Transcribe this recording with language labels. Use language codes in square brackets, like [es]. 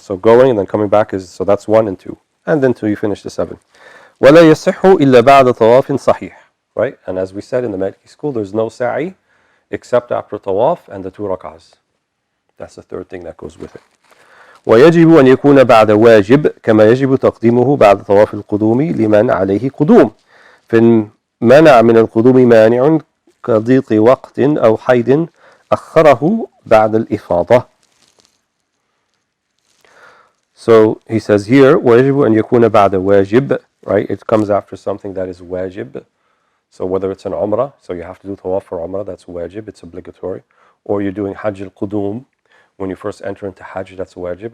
[en] So going and then coming back is, so that's 1 and 2. And then 2 you finish the 7. [ar] ولا يصح إلا بعد طواف صحيح. [en] Right? And as we said in the Maliki school, there's no sa'i except after tawaf and the 2 rak'ahs. That's the third thing that goes with it. [ar] ويجب أن يكون بعد واجب كما يجب تقديمه بعد طواف القدوم لمن عليه قدوم. فإن منع من القدوم مانع كضيق وقت أو حيد أخره بعد الإفاضة. [en] So he says here, [ar] وَيَجِبُ أَنْ يَكُونَ بَعْدَ وَاجِب, [en] right? It comes after something that is wajib. So whether it's an Umrah, so you have to do tawaf for Umrah, that's wajib, it's obligatory. Or you're doing Hajj al-Qudum, when you first enter into Hajj, that's wajib.